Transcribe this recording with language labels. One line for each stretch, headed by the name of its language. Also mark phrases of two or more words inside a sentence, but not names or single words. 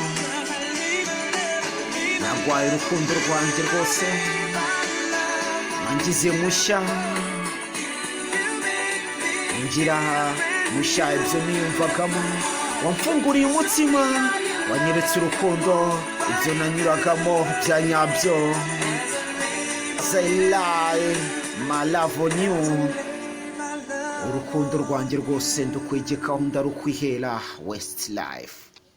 Kinyarwanda: Nagwaye urukundo rwanjye rwose, wangize mushya, ngira mushya ibyo niyumvagamo. Wamfunguriye umutima, wanyeretse urukundo, ibyo nanyuragamo bya nyabyo.
English: Say lie, my love on you.
Kinyarwanda: Urukundo rwanjye rwose ndukwegekaho ndarukwihera. Westlife.